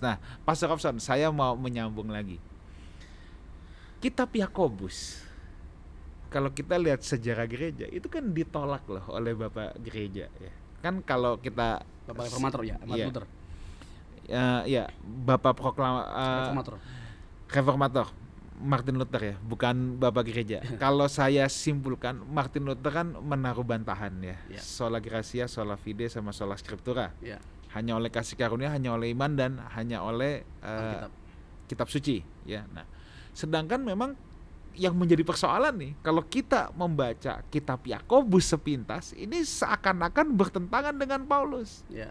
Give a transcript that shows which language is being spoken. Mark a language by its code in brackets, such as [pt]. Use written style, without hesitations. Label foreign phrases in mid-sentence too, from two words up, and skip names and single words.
[id] Nah, Pastor Robson, saya mau menyambung lagi. Kitab Yakobus, kalau kita lihat sejarah gereja, itu kan ditolak loh oleh Bapak gereja ya. Kan kalau kita Bapak Reformator ya, Martin Luther. Ya, Bapak Reformator Martin Luther ya, bukan Bapak gereja. Kalau saya simpulkan, Martin Luther kan menaruh bantahan ya. [la] Sola gratia, sola fide, sama sola scriptura. [id] Ya. Hanya oleh kasih karunia, hanya oleh iman, dan hanya oleh kitab suci ya. Nah, sedangkan memang yang menjadi persoalan nih, kalau kita membaca kitab Yakobus sepintas, ini seakan-akan bertentangan dengan Paulus. Ya.